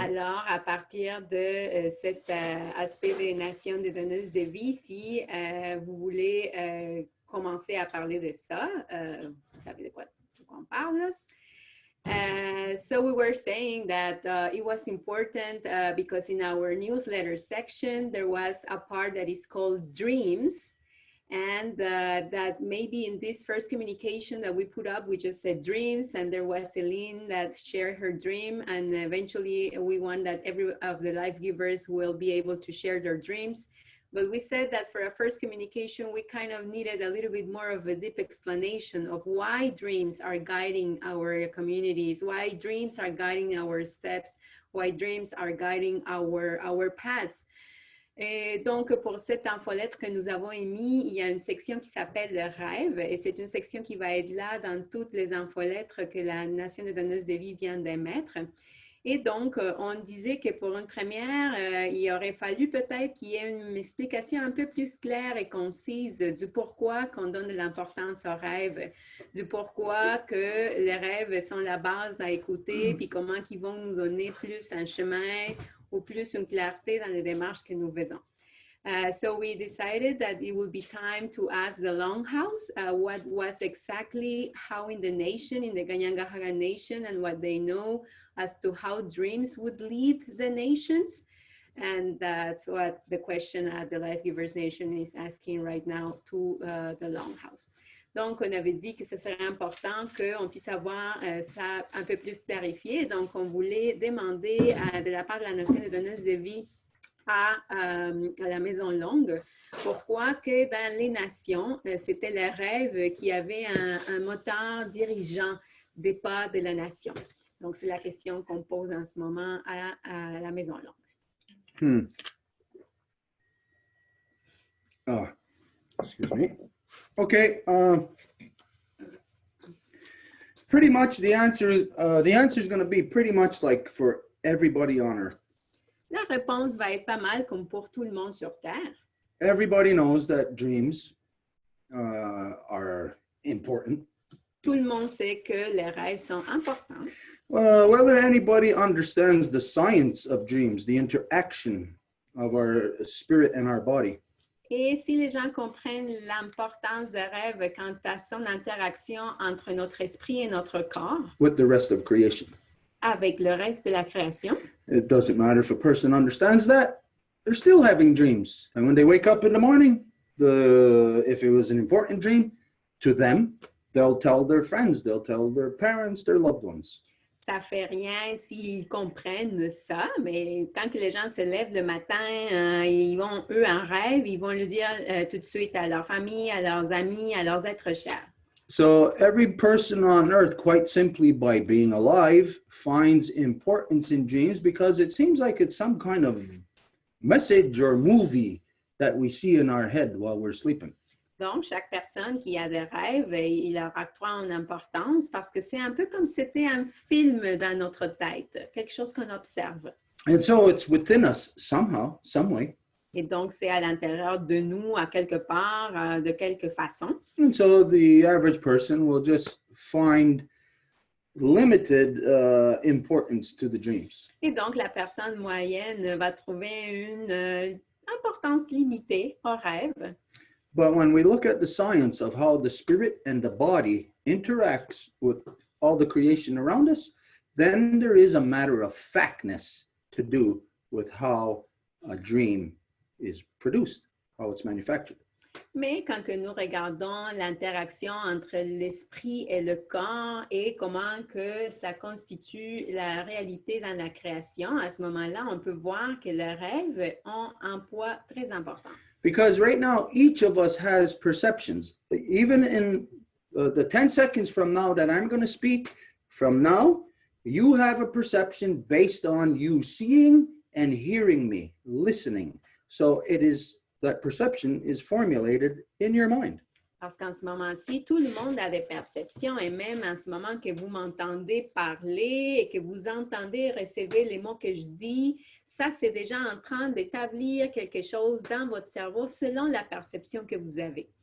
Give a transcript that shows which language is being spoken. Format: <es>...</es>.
<fr>Alors, à partir de cet aspect des nations dédonneuses de vie, si vous voulez commencer à parler de ça, vous savez de quoi on parle.</fr> <en>So we were saying that it was important because in our newsletter section, there was a part that is called dreams. And that maybe in this first communication that we put up, we just said dreams, and there was Celine that shared her dream, and eventually we want that every of the life givers will be able to share their dreams. But we said that for a first communication, we kind of needed a little bit more of a deep explanation of why dreams are guiding our communities, why dreams are guiding our steps, why dreams are guiding our paths.</en> <fr>Et donc, pour cette infolettre que nous avons émise, il y a une section qui s'appelle le rêve, et c'est une section qui va être là dans toutes les infolettres que la Nation des donneuses de vie vient d'émettre. Et donc, on disait que pour une première, il aurait fallu peut-être qu'il y ait une explication un peu plus claire et concise du pourquoi qu'on donne de l'importance aux rêves, du pourquoi que les rêves sont la base à écouter, puis comment ils vont nous donner plus un chemin ou plus une clarté dans les démarches que nous faisons.</fr> <en>So we decided that it would be time to ask the Longhouse what was exactly how in the nation, in the Kanien'kehá:ka nation, and what they know as to how dreams would lead the nations. And that's what the question at the Life Givers Nation is asking right now to the Longhouse.</en> <fr>Donc, on avait dit que ce serait important qu'on puisse avoir ça un peu plus clarifié. Donc, on voulait demander de la part de la Nation des donneuses de vie à la Maison Longue, pourquoi que dans les nations, c'était le rêve qui avait un moteur dirigeant des pas de la nation. Donc, c'est la question qu'on pose en ce moment à la Maison Longue.</fr> <en>Oh, excuse me. Okay. Pretty much the answer is going to be pretty much like for everybody on Earth.</en> <fr>La réponse va être pas mal comme pour tout le monde sur Terre.</fr> <en>Everybody knows that dreams are important.</en> <fr>Tout le monde sait que les rêves sont importants.</fr> <en>Whether anybody understands the science of dreams, the interaction of our spirit and our body.</en> <fr>Et si les gens comprennent l'importance des rêves quant à son interaction entre notre esprit et notre corps,</fr> <en>with the rest of creation.</en> <fr>Avec le reste de la création.</fr> <en>It doesn't matter if a person understands that, they're still having dreams. And when they wake up in the morning, if it was an important dream to them, they'll tell their friends, they'll tell their parents, their loved ones.</en> <fr>Ça fait rien s'ils comprennent ça, mais quand que les gens se lèvent le matin, ils vont, eux, en rêve, ils vont le dire tout de suite à leur famille, à leurs amis, à leurs êtres chers.</fr> <en>So every person on earth, quite simply by being alive, finds importance in dreams because it seems like it's some kind of message or movie that we see in our head while we're sleeping.</en> <fr>Donc, chaque personne qui a des rêves, il leur octroie une importance parce que c'est un peu comme si c'était un film dans notre tête, quelque chose qu'on observe.</fr> <en>And so it's within us somehow, some way.</en> <fr>Et donc, c'est à l'intérieur de nous, à quelque part, de quelque façon.</fr> <en>And so the average person will just find limited importance to the dreams.</en> <fr>Et donc, la personne moyenne va trouver une importance limitée au rêve.</fr> <en>But when we look at the science of how the spirit and the body interacts with all the creation around us, then there is a matter of factness to do with how a dream is produced, how it's manufactured.</en> <fr>Mais quand que nous regardons l'interaction entre l'esprit et le corps et comment que ça constitue la réalité dans la création, à ce moment-là, on peut voir que les rêves ont un poids très important.</fr> <en>Because right now, each of us has perceptions. Even in the 10 seconds from now that I'm going to speak, from now, you have a perception based on you seeing and hearing me, listening. So it is that perception is formulated in your mind.</en> <fr>Parce qu'en ce moment-ci, tout le monde a des perceptions et même en ce moment que vous m'entendez parler et que vous entendez recevoir les mots que je dis, ça, c'est déjà en train d'établir quelque chose dans votre cerveau selon la perception que vous avez.</fr>